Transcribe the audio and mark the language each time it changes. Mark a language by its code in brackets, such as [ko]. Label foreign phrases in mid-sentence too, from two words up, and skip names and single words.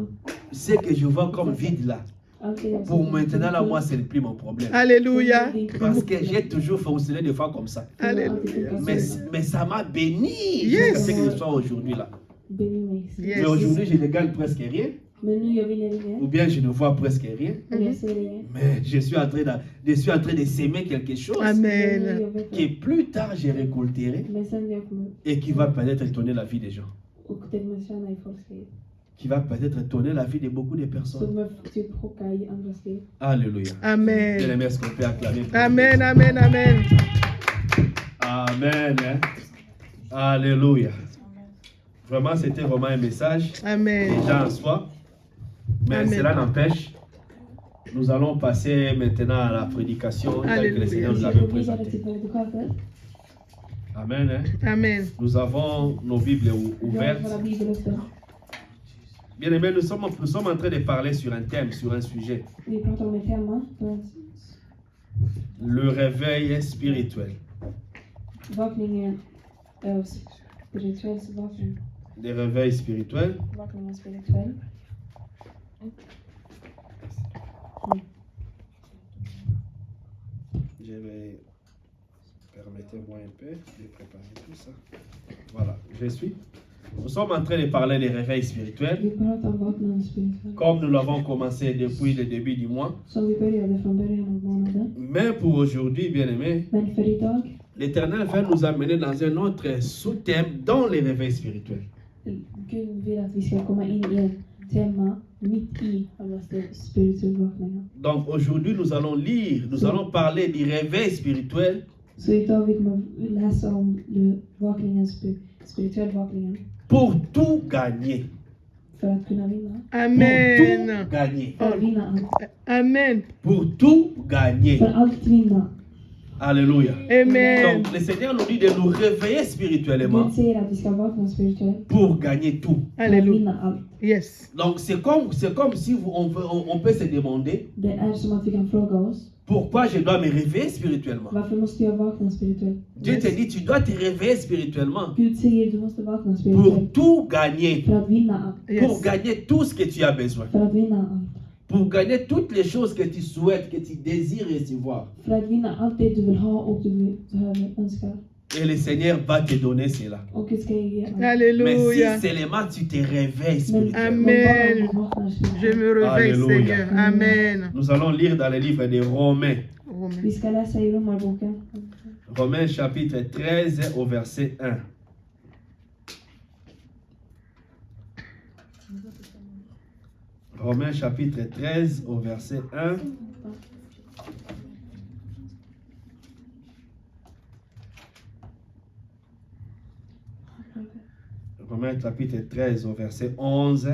[fr] Ce que je vois comme vide là, [sv] allt det jag [fr] pour [sv] såg. [fr] maintenant là, moi, ce n'est plus mon problème. Alléluia. Parce que j'ai toujours fonctionné des fois comme ça. Alléluia. Mais ça m'a béni Yes. jusqu'à ce que je sois aujourd'hui là. [sv] Benny mig. Yes. [fr] Mais aujourd'hui, je ne gagne presque rien, [sv] Men nu jag vinner inget. [fr] ou bien je ne vois presque rien. [sv] Eller jag ser inget. [fr] Mais je suis en train de s'aimer quelque chose [sv] Men Amen. nu jag vet [fr] que [sv] att- [fr] plus tard je récolterai [sv] Men sen jag kommer [fr] et qui va peut-être étonner la vie des gens. [sv] och det kommer tjäna i folks liv. [fr] Qui va peut-être étonner la vie de beaucoup de [sv] Så [fr] personnes. [sv] kommer typ chocka i andras liv. [fr] Alléluia. Bien Amen. aimé, est-ce qu'on peut acclamer pour Amen. Amen. Amen. Amen. Hein? Alléluia. Vraiment, c'était vraiment un message Amen. déjà en soi. Mais Amen. cela n'empêche, nous allons passer maintenant à la prédication telle que le Alléluia. Seigneur nous [sv] Så [fr] l'avait [sv] jag går vidare [fr] présentée. [sv] till predikatet. [fr] Amen. Hein? Amen. Nous avons nos Bibles [sv] Jag har [fr] ouvertes. [sv] våra biblar öppna. [fr] Bien aimé, nous sommes en train de parler sur un thème, sur un sujet. [sv] Vi pratar om ett tema. [fr] Le réveil spirituel. [sv] Vakningen spirituell vakning. [fr] Le réveil spirituel. [sv] Vakningen spirituell. [fr] Je vais... Permettez-moi un peu de préparer tout ça. Voilà, je suis. Nous sommes en train de parler des réveils spirituels, [sv] Vi pratar om vaknande spirituell. [fr] comme nous l'avons commencé depuis le début du mois. [sv] Som vi började från början av månaden. [fr] Mais pour aujourd'hui, bien aimé, [sv] Men för idag, [fr] l'Éternel va nous amener dans un autre sous-thème dans les réveils spirituels. [sv] Gud vill att vi ska komma in i ett tema mitt i alla spirituell vakningar. [fr] Donc aujourd'hui, nous allons lire, nous allons parler du réveil spirituel [sv] Så idag vi kommer läsa om vakningen, spirituell vakningen. [fr] pour tout gagner. [sv] För att kunna vinna. [fr] Pour Amen. tout gagner. [sv] För att vinna allt. Amen. [fr] Pour tout gagner. [sv] För allt vinna. Alléluia. Amen. [fr] Donc le Seigneur nous dit de nous réveiller spirituellement [sv] Gud säger att vi ska vakna spirituellt. [fr] pour gagner tout. [sv] För att Alléluia. vinna allt. Yes. [fr] Donc c'est comme si on peut se demander [sv] Det är som att vi kan fråga oss. [fr] pourquoi je dois me réveiller spirituellement. [sv] Varför måste jag vakna spirituellt? [fr] Dieu te dit tu dois te réveiller spirituellement [sv] Gud säger du måste vakna [fr] pour [sv] spirituellt. [fr] tout gagner, [sv] För att vinna allt. [fr] pour Yes. gagner tout ce que tu as besoin, [sv] För att vinna allt. [fr] pour gagner toutes les choses que tu souhaites, que tu désires recevoir. [sv] För att vinna allt det du vill ha och du behöver önska. [fr] Et le Seigneur va te donner cela. [sv] Och Gud ska ge allt. [fr] Mais Alléluia. si seulement tu te réveilles spirituellement. Amen. [sv] Men bara om du vaknar [fr] Je [sv] spirituellt. [fr] me réveille, Alléluia. Seigneur. Amen. Nous allons lire dans le livre de Romains. Amen. [sv] Vi ska läsa i Romarboken. [fr] Romains chapitre 13 au verset 1. Romains chapitre 13 au verset 1. Romains chapitre 13 au verset 11.